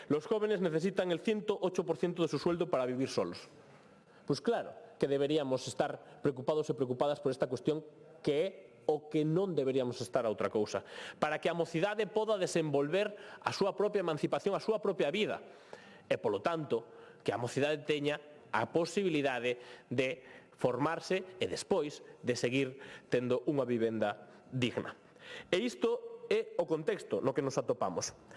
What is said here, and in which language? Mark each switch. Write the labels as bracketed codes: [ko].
[es] Los jóvenes necesitan el 108% de su sueldo para vivir solos. [gl] Pois claro que deberíamos estar preocupados e preocupadas por esta cuestión que é o que non deberíamos estar a outra cousa, para que a mocidade poda desenvolver a súa propia emancipación, a súa propia vida, e polo tanto que a mocidade teña a posibilidade de formarse e despois de seguir tendo unha vivenda digna. E isto é o contexto no que nos atopamos.